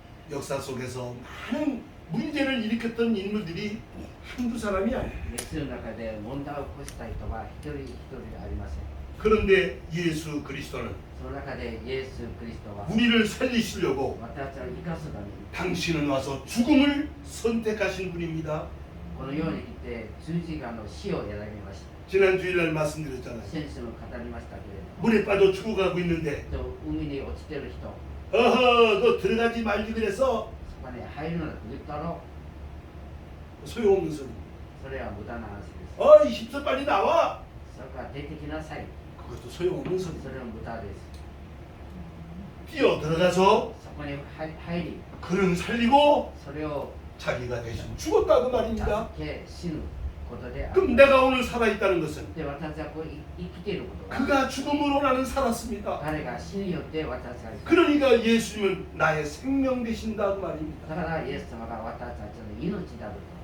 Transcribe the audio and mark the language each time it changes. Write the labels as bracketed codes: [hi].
[ko] 역사 속에서 많은 문제를 일으켰던 인물들이 한두 사람이 아니에요. [ja] 歴史の中で問題を起こした人は一人一人ありません [ko] 그런데 예수 그리스도는 [ja] その中でイエス・クリストは [ko] 우리를 살리시려고 [ja] 私たちを生かすために [ko] 당신은 와서 죽음을 선택하신 분입니다. [ja] この世に来て十字架の死を選びました [ko] 지난 주일날 말씀드렸잖아요. [ja] 先生も語りましたけれども [ko] 물에 빠져 죽어가고 있는데 [ja] 海に落ちてる人 [ko] 어허 너 들어가지 말지 그래서 [ja] そこに入るなと言ったろ [ko] 소용없는 소리. [ja] それは無駄な話です [ko] 어이 십서 빨리 나와. [ja] それから出てきなさい [ko] 그것도 소용없는 소리. [ja] それは無駄です [ko] 뛰어 들어가서 [ja] そこに入り [ko] 그는 살리고 [ja] それを [ko] 자기가 대신 죽었다고 말입니다. [ja] 助け死ぬことであ [ko] 그럼 [ja] る [ko] 내가 오늘 살아있다는 것은 [ja] で私はこう生きていることは [ko] 그가 죽음으로 나는 살았습니다. [ja] 彼が死によって私が生きた [ko] 그러니까 예수님은 나의 생명 되신다고 말입니다. [ja] だからイエス様が私たちの命である